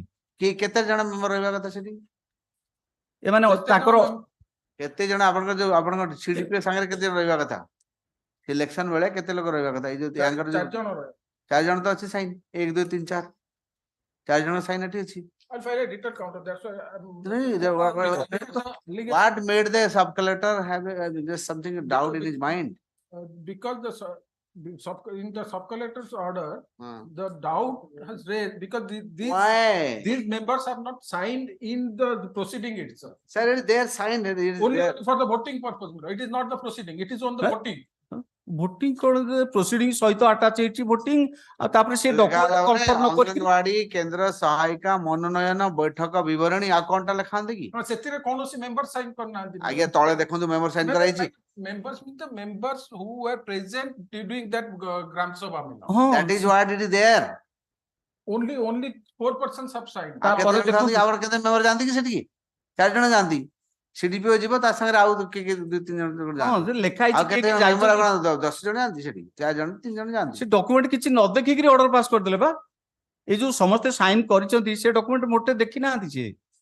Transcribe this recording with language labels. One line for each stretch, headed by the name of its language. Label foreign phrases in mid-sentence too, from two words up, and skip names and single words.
Odia: କେତେ ଜଣ ମେମ୍ବର ରହିବା କଥା ସେଠି? ଏମାନେ ତାଙ୍କର କେତେ ଜଣ ଆପଣଙ୍କର ଯୋଉ ଆପଣଙ୍କ ସିଡିପିଓ ସାଙ୍ଗରେ କେତେ ଜଣ ରହିବା କଥା? ଇଲେକ୍ସନ ବେଳେ କେତେ ଲୋକ ରହିବା କଥା? ଏଇ ଯୋଉ 4 ଜଣ ତ ଅଛି ସାଇନ୍। 1 2 3 4 4 ଜଣ ସାଇନ୍ ଏଠି ଅଛି।
English: I'll file a detailed counter. That's why What made the sub collector have just something doubt in his mind? Because in the sub collector's order, the doubt has raised because these members have not signed in the proceeding itself. Sir, they are signed. Only for the voting purpose. It is not the proceeding. It is on the voting.
Odia: ଭୋଟିଂ କଣ ପ୍ରୋସିଡିଂ ସହିତ ଆଟାଚ ହେଇଛି ଭୋଟିଂ ଆଉ ତାପରେ ସେ
English: document confirm
Odia: ନ କରିକି ଅଙ୍ଗନବାଡି କେନ୍ଦ୍ର ସହାୟିକା ମନୋନୟନ ବୈଠକ ବିବରଣୀ ଆଉ କଣଟା ଲେଖାନ୍ତି କି? ସେଥିରେ କୌଣସି
English: member sign
Odia: କରିନାହାନ୍ତି। ଆଜ୍ଞା ତଳେ ଦେଖନ୍ତୁ
English: member sign
Odia: କରାଯାଇଛି।
English: Members mean the members who were present during that Gram Sabha. That is what it is there. Only 4% have signed.
Odia: ତାପରେ ଦେଖନ୍ତୁ ଆମର କେତେ ମେମ୍ବର ଯାଆନ୍ତି କି ସେଠିକି? 4 ଜଣ ଯାଆନ୍ତି। ସିଡିପିଓ ଯିବ ତା ସାଙ୍ଗରେ ଆଉ 2-3 ଜଣ ଯାଆନ୍ତି। ଲେଖା ହେଇଛି 10 ଜଣ ଯାଆନ୍ତି ସେଠି। 4 ଜଣ 3 ଜଣ ଯାଆନ୍ତି। ସେ ଡକୁମେଣ୍ଟ କିଛି ନ ଦେଖିକିରି
English: order pass
Odia: କରିଦେଲେ ବା। ଏଇ ଯୋଉ ସମସ୍ତେ ସାଇନ୍ କରିଛନ୍ତି ସେ ଡକୁମେଣ୍ଟ ମୋଟେ ଦେଖି ନାହାନ୍ତି ସିଏ।